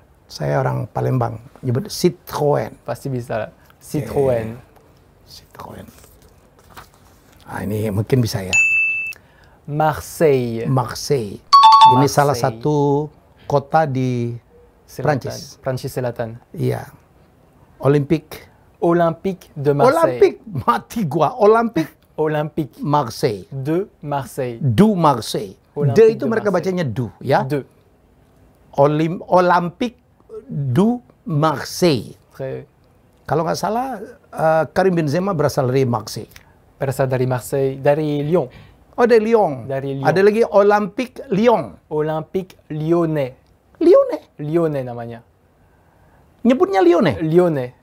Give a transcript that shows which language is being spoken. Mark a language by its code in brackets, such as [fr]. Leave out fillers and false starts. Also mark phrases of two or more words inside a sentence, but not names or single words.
[id] Saya orang Palembang, nyebut Citroen. Pasti bisa. Citroen. Ini mungkin bisa ya. Marseille. Ini salah satu kota di Prancis. Prancis Selatan. Iya. Olympique de Marseille. Mati gua. Olympique Marseille. De Marseille. Du Marseille. De itu mereka bacanya du ya. De. Olympique du Marseille. Kalau nggak salah Karim Benzema berasal dari Marseille. Dari Lyon. Oh, dari Lyon. Ada lagi Olympique Lyon. Olympique Lyonnais. Lyonnais namanya. Nyebutnya Lyonnais.